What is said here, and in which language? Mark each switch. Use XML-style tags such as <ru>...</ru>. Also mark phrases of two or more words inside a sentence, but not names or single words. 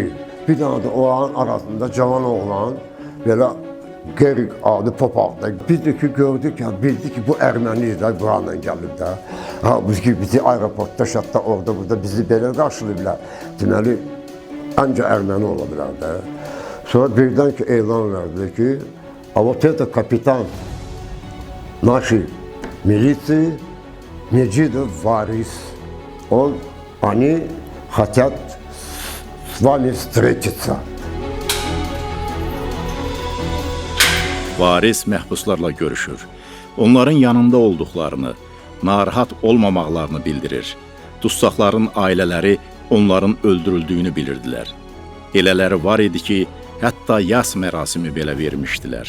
<az>Bir dənə də oranın arasında cavan oğlan, belə qeyri adi popaqda. Biz də ki, gördük, bildik ki, bu erməniyizlər buranla gəlib də. Halbuki bizi aeroportda, şatda, orada, burada bizi belə qarşılayıblar. Deməli, ancaq erməni ola bilər də. Sonra birdən ki, elan verdi ki,</az> <ru>вот это капитан нашей милиции Меджидов Варис. Они хотят с вами встретиться.</ru> <az>Varis məhbuslarla görüşür. Onların yanında olduqlarını, narahat olmamaqlarını bildirir. Dustaqların ailələri onların öldürüldüyünü bilirdilər. Elələri var idi ki, hətta yas mərasimi belə vermişdilər.</az>